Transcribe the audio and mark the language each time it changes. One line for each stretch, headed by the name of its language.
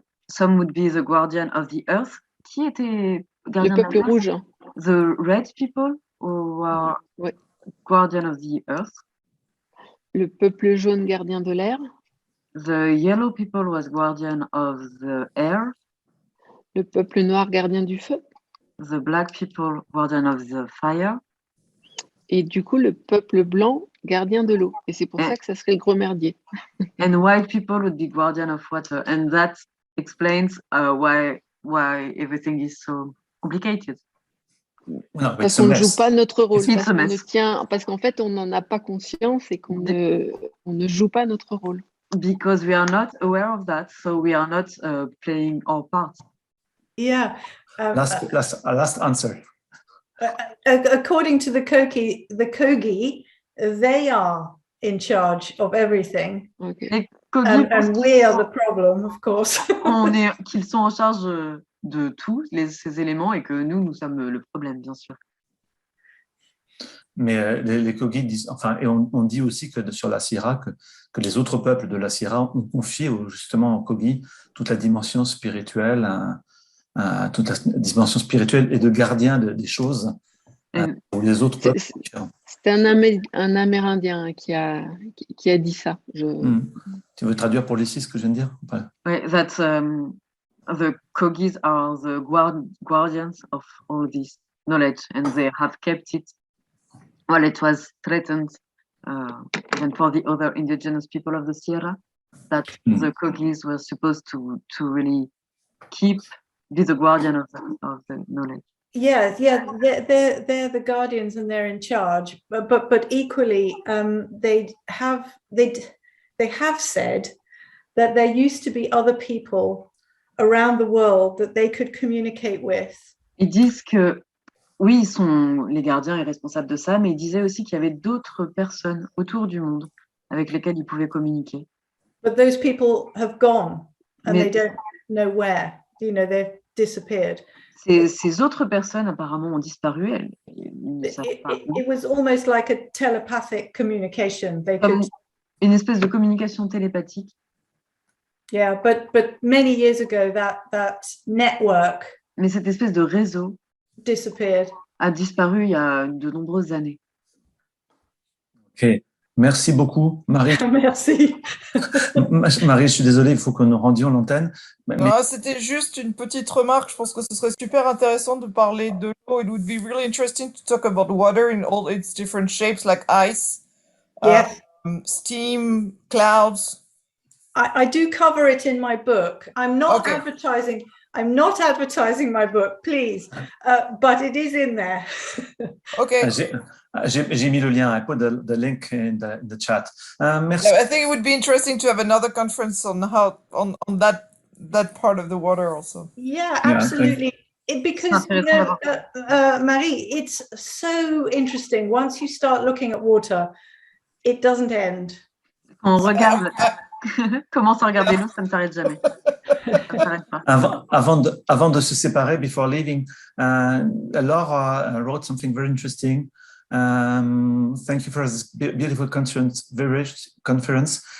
English: Some would be the guardian of the earth.
French: Qui était gardien le peuple rouge.
English: The red people who are guardian of the earth.
French: Le peuple jaune gardien de l'air.
English: The yellow people was guardian of the air.
French: Le peuple noir gardien du feu.
English: The black people guardian of the fire.
French: Et du coup, le peuple blanc gardien de l'eau. Et c'est pour ça que ça serait le gros merdier.
English: And white people would be guardian of water. And that explains why everything is so complicated. No,
French: parce qu'on ne joue pas notre rôle. Parce qu'en fait, on n'en a pas conscience et qu'on ne joue pas notre rôle.
English: Because we are not aware of that, so we are not playing our part. Yeah. Last answer. According to the Kogi, they are in charge of everything. Okay. And we are the problem, of course.
French: Qu'ils sont en charge de tous ces éléments et que nous sommes le problème, bien sûr. Mais les Kogi disent, et on dit aussi que sur la Sierra, que les autres peuples de la Sierra ont confié justement aux Kogi toute la dimension spirituelle, et de gardien des choses. Pour les autres peuples. C'est un Amérindien qui a dit ça. Tu veux traduire pour Lucie ce que je viens de dire?
English: Oui, that the Kogis are the guardians of all this knowledge and they have kept it while it was threatened even for the other indigenous people of the Sierra, that the Kogis were supposed to really be the guardian of the knowledge. Yeah, they're the guardians and they're in charge. But equally, they have said that there used to be other people around the world that they could communicate with.
French: Ils disent que oui, ils sont les gardiens et responsables de ça, mais ils disaient aussi qu'il y avait d'autres personnes autour du monde avec lesquels ils pouvaient communiquer.
English: But those people have gone and
French: Mais
English: they don't know where. You know, they've disappeared.
French: ces autres personnes apparemment ont disparu. Elles ne savent pas où.
English: It was almost like a telepathic communication. They
French: Comme
English: could,
French: une espèce de communication télépathique.
English: yeah, but many years ago, that network
French: Mais cette espèce de réseau
English: disappeared.
French: a disparu il y a de nombreuses années. Ok, merci beaucoup, Marie. Merci. Marie, je suis désolé, il faut que nous rendions l'antenne. C'était juste une petite remarque. Je pense que ce serait super intéressant de parler de l'eau.
English: It would be really interesting to talk about water in all its different shapes, like ice, Yes. Steam, clouds. I do cover it in my book. I'm not Okay. advertising. I'm not advertising my book, please, but it is in there. Okay.
French: J'ai mis le lien.
English: I put the link in the chat.
French: Merci.
English: I think it would be interesting to have another conference on how on that part of the water also. Yeah, absolutely. Because you know, Marie, it's so interesting. Once you start looking at water, it doesn't end.
French: Quand on regarde, commence à regarder l'eau, ça ne s'arrête jamais. Ça ne s'arrête pas. Avant de se séparer,
English: before leaving, Laura wrote something very interesting. Thank you for this beautiful conference, very rich conference.